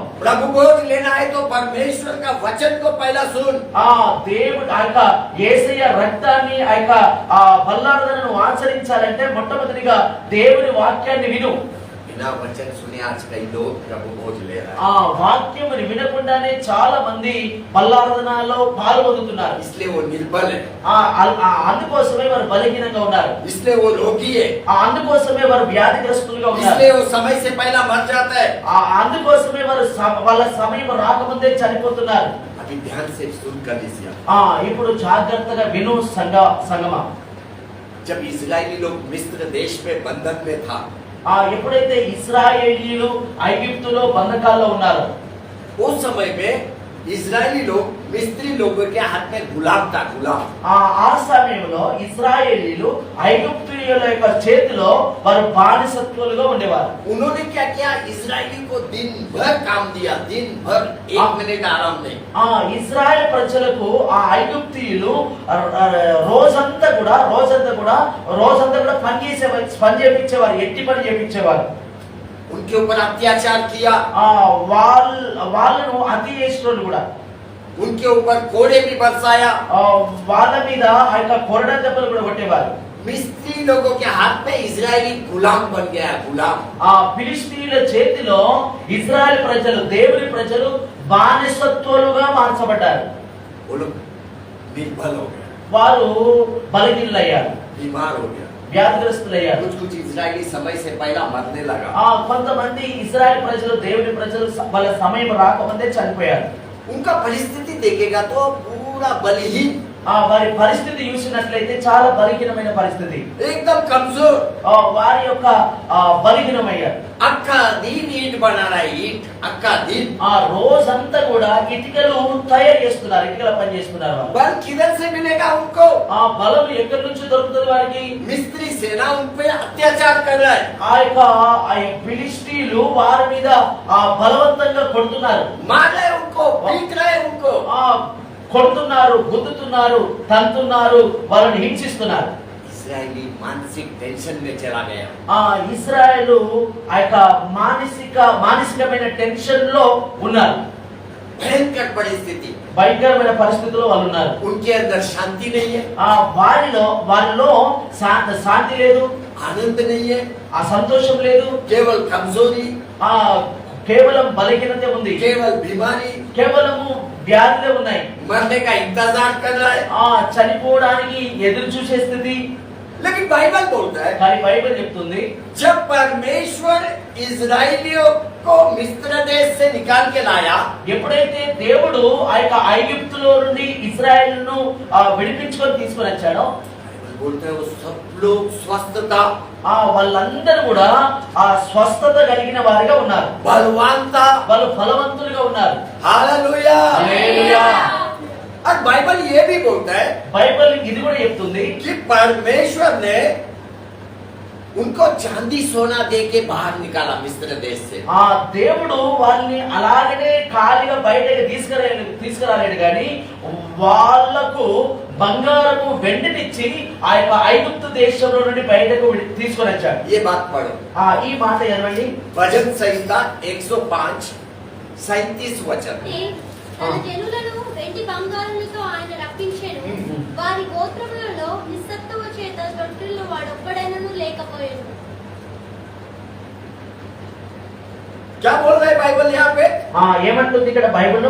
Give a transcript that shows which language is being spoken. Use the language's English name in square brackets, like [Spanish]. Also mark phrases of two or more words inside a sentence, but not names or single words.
[Hindi] प्रभु भोज लेना है तो परमेश्वर का वचन को पहला सुन. [Telugu] దేవుడు ఆ యొక్క యేసయ్య రక్తాన్ని ఆ యొక్క బల్లారాధనను ఆచరించాలంటే మొట్టమొదటిగా దేవుని వాక్యాన్ని విను. [Hindi] बिना वचन सुने आज कई लोग प्रभु भोज ले रहे हैं. [Telugu] వాక్యముని వినకుండానే చాలా మంది బల్లారాధనలో పాల్గొంటున్నారు. [Hindi] इसलिए वो निर्बल है. [Telugu] అందుకోసమే వారు బలహీనంగా ఉన్నారు. [Hindi] इसलिए वो रोगी है. [Telugu] అందుకోసమే వారు వ్యాధిగ్రస్తులుగా ఉన్నారు. [Hindi] इसलिए वो समय से पहला मर जाता है. [Telugu] అందుకోసమే వారు వాళ్ళ సమయం రాకముందే చనిపోతున్నారు. [Hindi] अभी ध्यान से सुन कर लीजिए. [Telugu] ఇప్పుడు జాగ్రత్తగా విను సంగమా. [Hindi] जब इस्राएली लोग मिस्र देश में बंधन में था, [Telugu] ఎప్పుడైతే ఇశ్రాయేలీయులు ఐగుప్తులో బంధకాల్లో ఉన్నారు, [Hindi] उस समय में इस्राएली लोग मिस्री लोगों के हाथ में गुलाम था. गुलाम. [Telugu] ఆ సమయంలో ఇశ్రాయేలీయులు ఐగుప్తీయుల యొక్క చేతిలో వారు బానిసత్వాలుగా ఉండేవారు. [Hindi] उन्होंने क्या किया? इस्राएली को दिन भर काम दिया, दिन भर 1 मिनट आराम नहीं. [Telugu] ఇజ్రాయెల్ ప్రజలకు ఆ ఐగుప్తీయులు రోజంతా కూడా పని చేపించేవారు, ఎట్టి పని చేపించేవారు. [Hindi] उनके ऊपर अत्याचार किया. [Telugu] వాళ్ళను అతి చేసేటోళ్ళు కూడా. [Hindi] उनके ऊपर कोड़े भी बरसाया. [Telugu] వాళ్ళ మీద ఆ యొక్క కొరడ దెబ్బలు కూడా కొట్టేవారు. [Hindi] मिस्री लोगों के हाथ में इजरायली गुलाम बन गया. गुलाम. [Telugu] ఫిలిష్తీయుల చేతిలో ఇజ్రాయెల్ ప్రజలు, దేవుని ప్రజలు బానిసత్వాలుగా మార్చబడ్డారు. [Hindi] वो लोग निर्बल हो गए, [Telugu] వారు బలహీనులయ్యారు, [Hindi] बीमार हो गया. [Telugu] వ్యాధిగ్రస్తులయ్యారు. [Hindi] कुछ इजरायली समय से पहला मरने लगा. [Telugu] కొంతమంది ఇజ్రాయెల్ ప్రజలు, దేవుని ప్రజలు వాళ్ళ సమయం రాకముందే చనిపోయారు. [Hindi] उनका परिस्थिति देखेगा तो पूरा बलहीन. [Telugu] వారి పరిస్థితి చూసినట్లయితే చాలా బలహీనమైన పరిస్థితి. [Hindi] एकदम कमजोर. [Telugu] వారి యొక్క బలహీనమయ్యారు. [Hindi] अक्का दिन ईट बना रहा है, ईट अक्का दिन. [Telugu] ఆ రోజంతా కూడా ఇటుకలు తయారు చేస్తున్నారు, ఇటుకల పని చేస్తున్నారు వాళ్ళు. [Hindi] बल किधर से मिलेगा उनको? [Telugu] ఆ బలం ఎక్కడి నుంచి దొరుకుతుంది వారికి? [Hindi] मिस्त्री सेना उन पे अत्याचार कर रहा है. [Telugu] ఆ యొక్క ఫిలిష్తీయులు వారి మీద బలవంతంగా కొడుతున్నారు, [Hindi] मार रहे उनको, पीट रहे उनको. [Telugu] కొడుతున్నారు, గుద్దుతున్నారు, తంతున్నారు, వాళ్ళని హింసిస్తున్నారు. [Hindi] इस्राएली मानसिक टेंशन में चला गया. [Telugu] ఇశ్రాయేలు ఆ యొక్క మానసికమైన టెన్షన్ లో ఉన్నారు. [Hindi] भयंकर परिस्थिति. [Telugu] భయంకరమైన పరిస్థితిలో వాళ్ళు ఉన్నారు. [Hindi] उनके अंदर शांति नहीं है, [Telugu] వారిలో శాంతి లేదు, [Hindi] आनंद नहीं है, [Telugu] సంతోషం లేదు, [Hindi] केवल कमजोरी, [Telugu] కేవలం బలహీనత ఉంది, [Hindi] केवल बीमारी, [Telugu] కేవలము వ్యాధులే ఉన్నాయి. [Hindi] मरने का इंतजार कर रहा है. [Telugu] చనిపోవడానికి ఎదురు చూసే స్థితి. [Hindi] लेकिन बाइबल बोलता है [Telugu] కానీ బైబిల్ చెప్తుంది, [Hindi] जब परमेश्वर इजराइलियों को मिस्र देश से निकाल के लाया, [Telugu] ఎప్పుడైతే దేవుడు ఆ యొక్క ఐగుప్తులో నుండి ఇశ్రాయేలును విడిపించుకొని తీసుకొని వచ్చాడో, [Hindi] बाइबल बोलता है वो सब लोग स्वस्थ था, [Telugu] వాళ్ళందరూ కూడా స్వస్థత కలిగిన వారిగా ఉన్నారు, [Hindi] बलवान था. [Telugu] వాళ్ళు బలవంతులుగా ఉన్నారు. [Hindi] हालेलुया. [Telugu] హల్లెలూయా. [Hindi] और बाइबल ये भी बोलता है [Telugu] బైబిల్ ఇది కూడా చెప్తుంది, [Hindi] कि परमेश्वर ने उनको चांदी सोना दे के बाहर निकाला मिस्र देश से. [Telugu] దేవుడు వాళ్ళని అలాగనే ఖాళీగా బయటకి తీసుకురాలేడు కానీ వాళ్లకు బంగారము వెండినిచ్చి ఆ యొక్క ఐగుప్తు దేశంలో నుండి బయటకు తీసుకొని వచ్చాడు. [Hindi] ये बात पढ़ो. [Telugu] ఈ మాట చదవండి. [Hindi] भजन संहिता 105 37 वचन. [Telugu] తన జనులను వెండి బంగారులతో ఆయన రప్పించెను. వారి గోత్రములలో నిస్సత్తువ చేత తొట్టిల్లు వాడొక్కడైనను లేకపోయెను. [Hindi] क्या बोल रहे बाइबल यहाँ पे? [Telugu] ఏమంటుంది ఇక్కడ బైబిల్?